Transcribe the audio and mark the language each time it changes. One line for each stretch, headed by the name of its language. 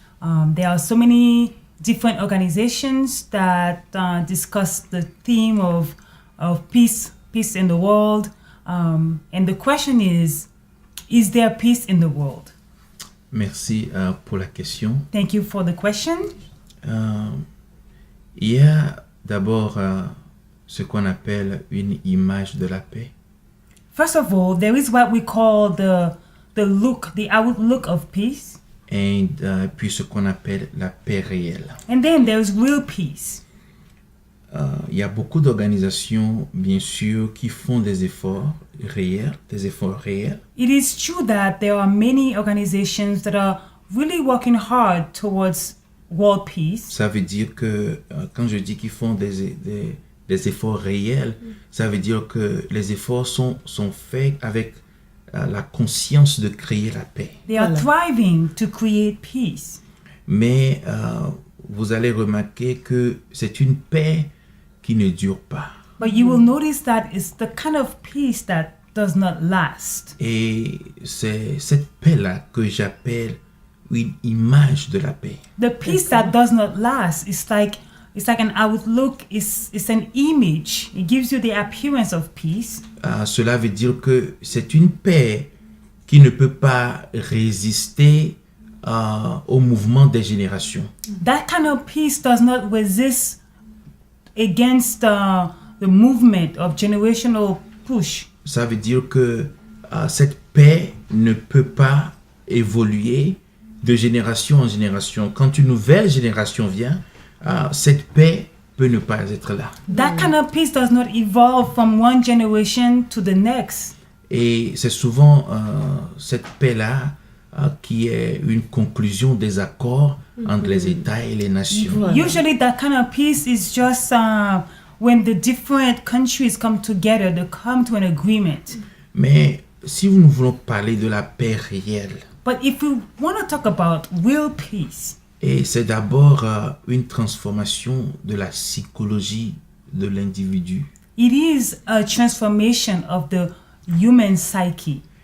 English: There are so many different organizations that discuss the theme of peace in the world. And the question is there peace in the world?
French: Merci pour la question.
English: Thank you for the question.
French: Il y a d'abord ce qu'on appelle une image de la paix.
English: First of all, there is what we call the outlook of peace.
French: Et puis ce qu'on appelle la paix réelle.
English: And then there is real peace.
French: Il y a beaucoup d'organisations, bien sûr, qui font des efforts réels.
English: It is true that there are many organizations that are really working hard towards world peace.
French: Ça veut dire que quand je dis qu'ils font des efforts réels, ça veut dire que les efforts sont faits avec la conscience de créer la paix.
English: They are thriving to create peace.
French: Mais vous allez remarquer que c'est une paix qui ne dure pas.
English: But you will notice that it's the kind of peace that does not last.
French: Et c'est cette paix-là que j'appelle une image de la paix.
English: The peace that does not last is like an outlook, it's an image. It gives you the appearance of peace.
French: Cela veut dire que c'est une paix qui ne peut pas résister au mouvement des générations.
English: That kind of peace does not resist against the movement of generational push.
French: Ça veut dire que cette paix ne peut pas évoluer de génération en génération. Quand une nouvelle génération vient, cette paix peut ne pas être là.
English: That kind of peace does not evolve from one generation to the next.
French: Et c'est souvent cette paix-là qui est une conclusion des accords entre les États et les nations.
English: Usually that kind of peace is just when the different countries come together, they come to an agreement.
French: Mais si nous voulons parler de la paix réelle,
English: But if we want to talk about real peace,
French: et c'est d'abord une transformation de la psychologie de l'individu.
English: it is a transformation of the human psyche.